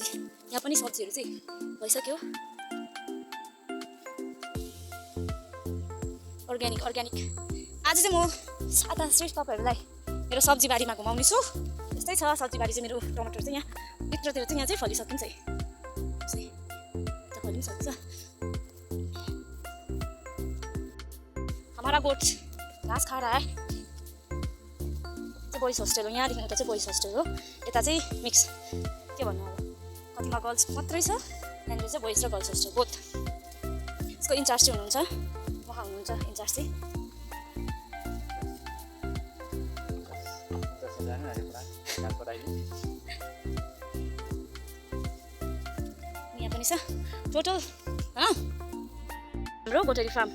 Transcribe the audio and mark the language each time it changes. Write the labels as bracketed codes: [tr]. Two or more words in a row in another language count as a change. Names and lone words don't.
[ne] यहाँ पनि सब्जीहरू चाहिँ भइसक्यो। अर्ग्यानिक आज चाहिँ म सादा श्रेष्ठ तपाईँहरूलाई मेरो सब्जी बारीमा घुमाउने छु। यस्तै छ सब्जी बारी चाहिँ। मेरो टमाटर चाहिँ यहाँ भित्रतिर चाहिँ यहाँ चाहिँ फलिसकिन्छ है, फलि पनि सक्छ। [hi] हमारा गोठ घाँस खा रहा है। [ne] चाहिँ [en] boys hostel [ne] हो, यहाँदेखि उता चाहिँ [en] boys hostel [ne] हो। यता चाहिँ मिक्स के भन्नु अब, कतिमा गर्ल्स मात्रै छ, यहाँनिर चाहिँ बोइज र [en] girls hostel both. [ne] यसको इन्चार्ज चाहिँ हुनुहुन्छ उहाँ हुनुहुन्छ इन्चार्ज चाहिँ। यहाँ पनि छ टोटल हाम्रो गोटरी फार्म।